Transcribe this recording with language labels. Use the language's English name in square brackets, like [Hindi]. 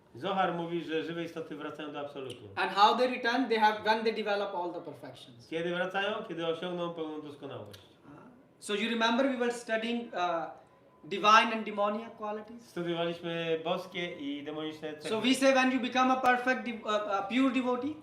[Polish] Zohar mówi, że żywe istoty wracają do absolutu. [English] And how they return? They have when they develop all the perfections. [Polish] Kiedy wracają? Kiedy osiągną pełną doskonałość. [English] So you remember we were studying divine and demoniac qualities. [Polish] Studiowaliśmy boskie i demoniczne cechy. [English] So we say when you become a perfect, pure devotee,